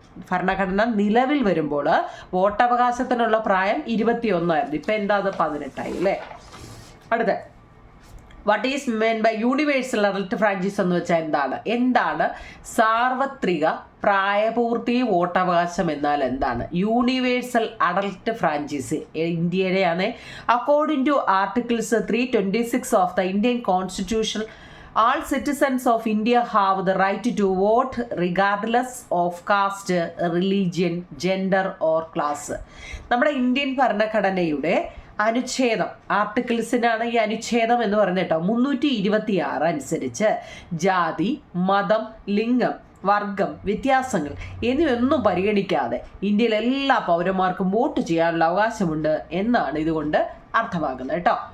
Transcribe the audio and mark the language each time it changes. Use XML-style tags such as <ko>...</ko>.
<ml>ഭരണഘടന നിലവിൽ വരുമ്പോൾ വോട്ടവകാശത്തിനുള്ള പ്രായം 21. ഇപ്പം എന്താ? അത് 18 അല്ലേ. അടുത്ത,</ml> <en>what is meant by universal adult franchise</en> <ml>എന്ന് വെച്ചാൽ എന്താണ് സാർവത്രിക പ്രായപൂർത്തി വോട്ടവകാശം എന്നാൽ എന്താണ്? Universal adult franchise ഇന്ത്യയുടെയാണ്.</ml> <en>According to articles 326 of the Indian constitution, all citizens of India have the right to vote regardless of caste, religion, gender or class.</en> <ml>നമ്മുടെ Indian ഭരണഘടനയുടെ അനുച്ഛേദം, ആർട്ടിക്കിൾസിനാണ് ഈ അനുച്ഛേദം എന്ന് പറയുന്നത് കേട്ടോ. 326 അനുസരിച്ച് ജാതി, മതം, ലിംഗം, വർഗം, വ്യത്യാസങ്ങൾ എന്നിവയൊന്നും പരിഗണിക്കാതെ ഇന്ത്യയിലെ എല്ലാ പൗരന്മാർക്കും വോട്ട് ചെയ്യാനുള്ള അവകാശമുണ്ട് എന്നാണ് ഇതുകൊണ്ട് അർത്ഥമാക്കുന്നത് കേട്ടോ.</ml>